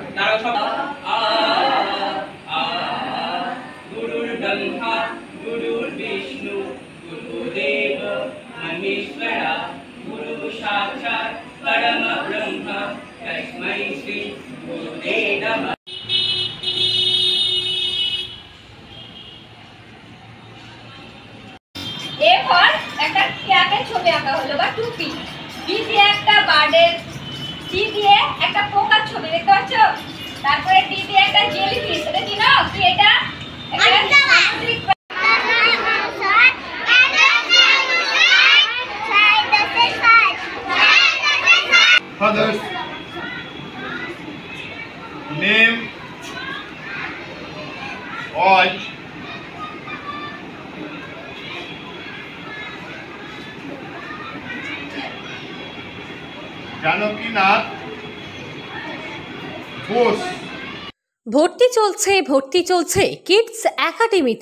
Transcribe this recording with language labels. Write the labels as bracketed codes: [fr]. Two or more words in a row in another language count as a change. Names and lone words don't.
[sa] गुरुर्ब्रह्मा गुरुर्विष्णु गुरुदेव महेश्वरा गुरु साक्षात् परम ब्रह्म तस्मै श्री गुरुवे नमः। [bn] এরপর একটা ক্যাপের ছবি আঁকা হলো বা টুপি, বি দিয়ে একটা বার্ডের, সি দিয়ে একটা পোকার ছবি দেখতে পাচ্ছ, তারপরে ডি দিয়ে একটা জেলিফিশ, এটা কি না কি এটা [en] Fathers, name, age, [bn] জানকীনাথ ঘোষ। ভর্তি চলছে কিডস একাডেমিতে।